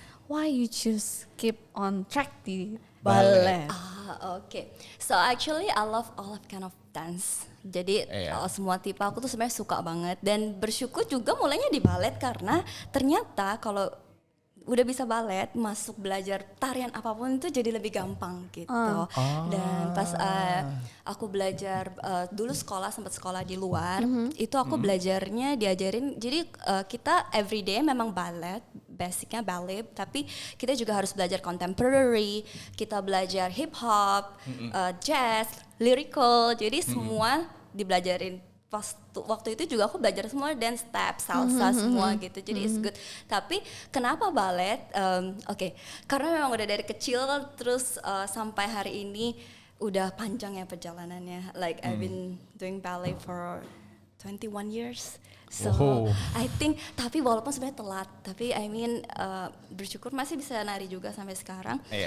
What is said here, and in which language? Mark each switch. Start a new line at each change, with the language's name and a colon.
English: Why you choose keep on track di ballet? Okay. So actually I love all of kind of dance.
Indonesian: Jadi semua tipe aku tuh sebenarnya suka banget dan bersyukur juga mulainya di ballet karena ternyata kalau udah bisa balet, masuk belajar tarian apapun itu jadi lebih gampang gitu. Dan pas aku belajar dulu sempat sekolah di luar, itu aku belajarnya diajarin. Jadi kita everyday memang balet, basicnya ballet, tapi kita juga harus belajar contemporary, kita belajar hip hop, jazz, lyrical. Jadi semua dibelajarin waktu itu juga aku belajar semua dance step, salsa semua gitu. Jadi
English: it's good.
Indonesian: Tapi kenapa balet? Oke, karena memang udah dari kecil terus sampai hari ini udah panjang ya perjalanannya.
English: Like I've been doing ballet for 21 years. So I think
Indonesian: tapi walaupun sebenarnya telat, tapi
English: I mean
Indonesian: bersyukur masih bisa nari juga sampai sekarang.